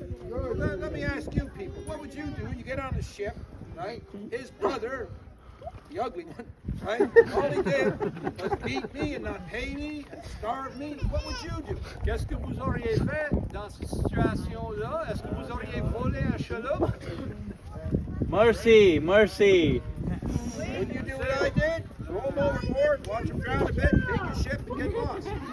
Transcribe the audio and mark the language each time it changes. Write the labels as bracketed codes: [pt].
[en] Let me ask you people, what would you do? You get on the ship, right? His brother, the ugly one, right? All he did was beat me and not pay me and starve me. What would you do? [fr] Qu'est-ce que vous auriez fait dans cette situation-là? Est-ce que vous auriez volé un chaloupe? [en] Mercy, mercy. Would you do what I did? Throw him overboard, watch him drown a bit, take your ship and get lost.